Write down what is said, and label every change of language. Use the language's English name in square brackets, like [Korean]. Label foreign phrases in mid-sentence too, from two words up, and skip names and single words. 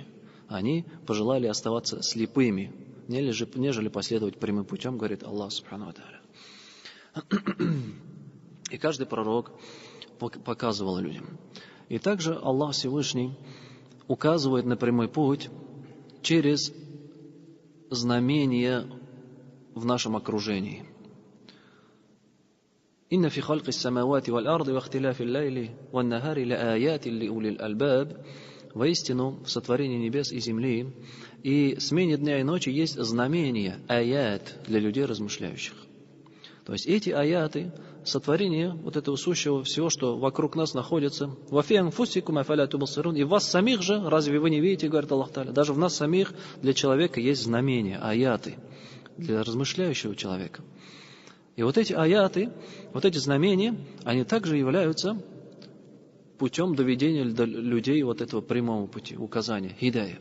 [Russian] Они пожелали оставаться слепыми, нежели последовать прямым путем, говорит [Arabic] الله سبحانه وتعالى. [Russian] И каждый пророк показывал людям. И также Аллах Всевышний указывает на прямой путь через знамения в нашем окружении. [Arabic] «إن في خلق السماوات والأرض واختلاف الليل والنهار لآيات لأولي الألباب». [Russian] Воистину, в сотворении небес и земли и смене дня и ночи есть знамения, аят, для людей размышляющих. То есть эти аяты, сотворение вот этого сущего всего, что вокруг нас находится, [Arabic] «وفي أنفسكم أفلا تبصرون», [Russian] и в вас самих же, разве вы не видите, говорит [Arabic] الله تعالى, [Russian] даже в нас самих для человека есть знамения, аяты, для размышляющего человека. И вот эти аяты, вот эти знамения, они также являются путем доведения до людей вот этого прямого пути, указания, хидая.